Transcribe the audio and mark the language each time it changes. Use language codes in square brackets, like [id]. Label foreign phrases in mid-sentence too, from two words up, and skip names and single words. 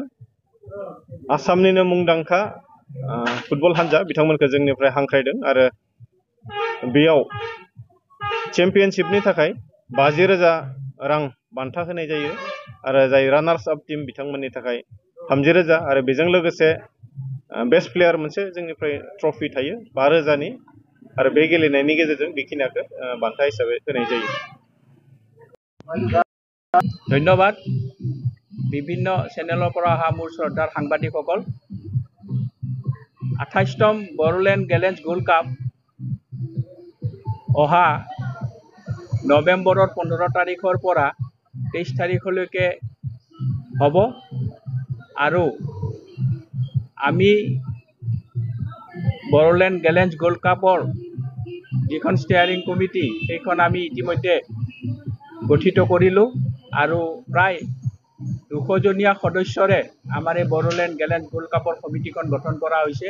[brx] आसामनिनो मुंदांखा फुटबल हानजा बिथांमोनखौ जोंनिफ्राय हांख्रायदों आरो बेयाव चेम्पियनशिपनि थाखाय 50,000 रां बान्था होनाय जायो आरो जाय [en] runners up team [brx] बिथांमोननि थाखाय 30,000 आरो बेजों लोगोसे [en] best player [brx] मोनसे जोंनिफ्राय ट्रफि थायो 5,000नि आरो बे गेलेनायनि गेजेरजों बेखिनिखौ बान्था हिसाबै होनाय जायो। [as] ধন্যবাদ। বিভিন্ন চেনেলৰ পৰা অহা মোৰ শ্ৰদ্ধাৰ সাংবাদিকসকল, 28তম বড়োলেণ্ড গেলেন্স গোল্ড কাপ অহা নৱেম্বৰৰ 15 তাৰিখৰ পৰা 23 তাৰিখলৈকে হ'ব আৰু আমি বড়োলেণ্ড গেলেন্স গোল্ড কাপৰ যিখন ষ্টিয়াৰিং কমিটি সেইখন আমি ইতিমধ্যে গঠিত কৰিলোঁ আৰু প্ৰায় 200জনীয়া সদস্যৰে আমাৰ এই বড়োলেণ্ড গেলেন্স গোল্ড কাপৰ কমিটিখন গঠন কৰা হৈছে।